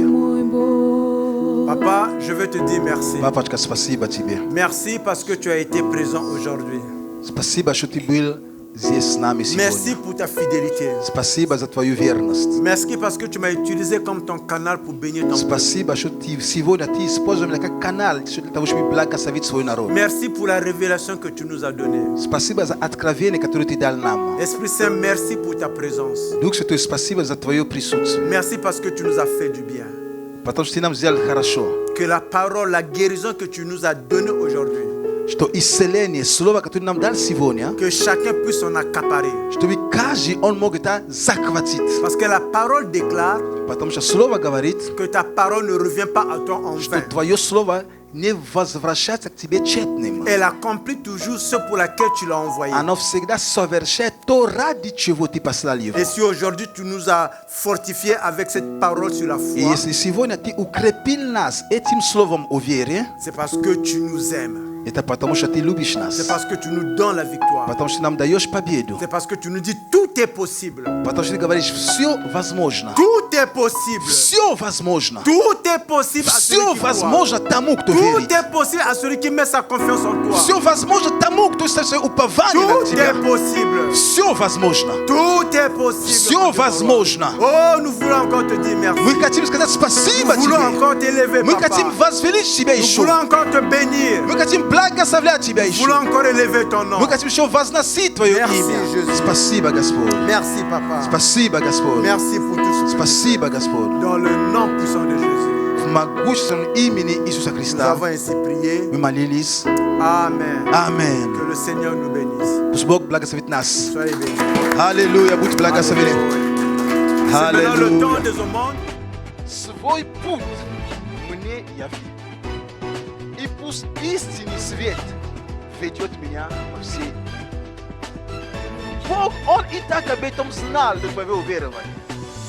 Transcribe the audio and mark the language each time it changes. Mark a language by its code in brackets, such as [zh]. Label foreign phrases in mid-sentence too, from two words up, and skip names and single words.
[ru] мой Бог. [fr] Papa, je veux te dire merci. [ru] Папочка, спасибо тебе. [fr] Merci parce que tu as été présent aujourd'hui. [ru] Спасибо, что ты был здесь с нами [fr] Merci [ru] сегодня. [fr] pour ta fidélité. [ru] Спасибо за твою верность. [fr] Merci parce que tu m'as utilisé comme ton canal pour bénir ton peuple. [ru] Спасибо, что ты сегодня используешь меня как канал для того, чтобы благословить свой народ. [fr] Merci pour la révélation que tu nous as donnée. [ru] Спасибо за откровение, которое ты дал нам. [fr] Esprit Saint, merci pour ta présence. [ru] Дух Святой, спасибо за твое присутствие. [fr] Merci parce que tu nous as fait du bien. [ru] Потому что ты нам сделал хорошо. [fr] Que la parole, la guérison que tu nous as donnée aujourd'hui, [ru] Что исцеление, слово, которое нам дал сегодня, [fr] que chacun puisse en accaparer. [ru] чтобы каждый он мог это захватить. [fr] Parce que la parole déclare [ru] Потому что слово говорит, [fr] que ta parole ne revient pas à toi en [ru] что [fr] vain. [ru] твое слово не возвращается к тебе тщетным. [fr] Elle accomplit toujours ce pour laquelle tu l'as envoyé. [ru] Оно всегда совершает то, ради чего ты послал его. [fr] Et si aujourd'hui tu nous as fortifiés avec cette parole sur la [ru] И [fr] foi, [ru] если сегодня ты укрепил нас этим словом о вере, [fr] c'est parce que tu nous aimes. [ru] это потому что ты любишь нас. [fr] C'est parce que tu nous donnes la victoire. [ru] Потому что нам даешь победу. [fr] C'est parce que tu nous dis tout est possible. [ru] Потому что ты говоришь, все возможно. [fr] Tout est possible. [ru] Все возможно. [fr] Tout est possible à [ru] Все [fr] celui qui croit. [ru] возможно тому, кто [fr] Tout [ru] верит. [fr] est possible à celui qui met sa confiance en toi. [ru] Все возможно тому, кто ставит свое упование на [fr] Tout [ru] тебя. [fr] est possible. [ru] Все возможно. [fr] Tout est possible. [ru] Все возможно. [fr] Oh, nous voulons encore te dire merci. [ru] Мы хотим сказать спасибо [fr] Nous voulons [ru] тебе. [fr] encore t'élever, [ru] Мы [fr] papa. [ru] хотим возвеличить тебя [fr] Nous [ru] еще. [fr] voulons encore te bénir. [ru] Мы хотим благословлять тебя [fr] Nous [ru] еще. [fr] voulons encore élever ton nom. [ru] Мы хотим еще возносить твое [fr] Merci, [ru] имя. [fr] Jésus. [ru] Спасибо, Господь. [fr] Merci, papa. [ru] Спасибо, Господь. [fr] Merci pour tout ce que tu [ru] Спасибо, Господь. [fr] fais. Dans le nom puissant de Jésus. [ru] В могущественном имени Иисуса [fr] Nous [ru] Христа [fr] avons ainsi prié. [ru] мы молились. [fr] Amen. [ru] Аминь. [fr] Que le Seigneur nous bénisse. [ru] Пусть Бог благословит нас. [fr] Soyez bénis. [ru] Аллилуйя, будь благословены. [fr] C'est maintenant le temps [ru] Аллилуйя. [fr] des aumônes. [ru] Свой путь мне яви. И пусть истинный свет ведет меня по всей. Бог, Он и так об этом знал до твоего верования.